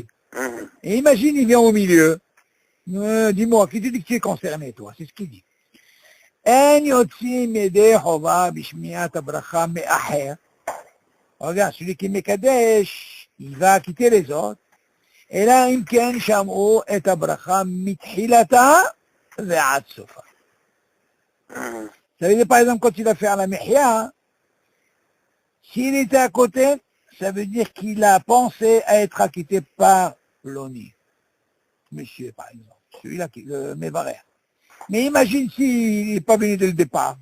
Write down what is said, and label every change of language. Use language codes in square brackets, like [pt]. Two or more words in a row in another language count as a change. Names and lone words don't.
[fr] Et imagine, il vient au milieu. Dis-moi, qui te dit que tu es concerné, toi? C'est ce qu'il dit. Regarde, celui qui est Mekadesh, il va quitter les autres. Et là, [he] אם כן שמעו את הברכה מתחילתה ועד סופה. [fr] Ça veut dire, par exemple, quand il va faire la mihya, s'il était à côté, ça veut dire qu'il a pensé à être acquitté par l'ONI. Monsieur, par exemple, celui-là, le Mevarer. Mais imagine s'il n'est pas venu dès le départ.